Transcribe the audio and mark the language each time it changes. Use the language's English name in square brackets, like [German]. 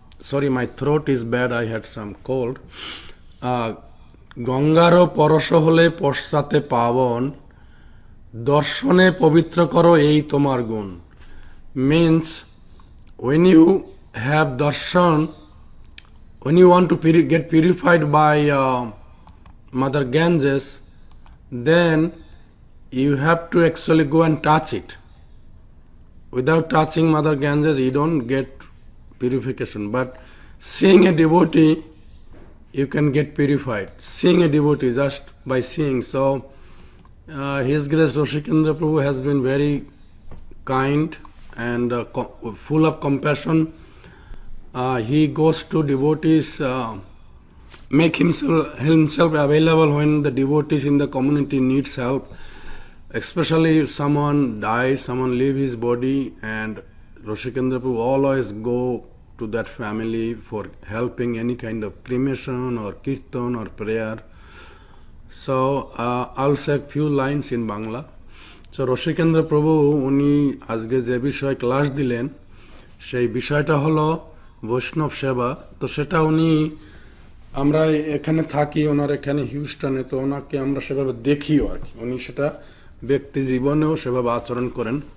[English] Sorry, my throat is bad, I had some cold. [Bangla] গঙ্গারও পরশ হলে পশ্চাতে পাবন, দর্শনে পবিত্র করো এই তোমার গুণ। [English] Means when you have darshan, when you want to get purified by Mother Ganges, then you have to actually go and touch it. Without touching Mother Ganges, you don't get purification. But seeing a devotee, you can get purified. Seeing a devotee just by seeing. So, His Grace Rasikendra Prabhu has been very kind and full of compassion. He goes to devotees, make himself available when the devotees in the community needs help. Especially if someone dies, someone leave his body, and Rasikendra Prabhu always go to that family for helping any kind of cremation or kirtan or prayer. So I'll say a few lines in Bangla. [Bangla] So Rasikendra Prabhu উনি আজকে যে বিষয় class দিলেন, সেই বিষয়টা হলো বৈষ্ণব সেবা। তো সেটা উনি, আমরা এখানে থাকি, ওনার এখানে হিউস্টনে, তো ওনাকে আমরা সেভাবে দেখিও আর কি। উনি সেটা ব্যক্তি জীবনেও সেভাবে আচরণ করেন।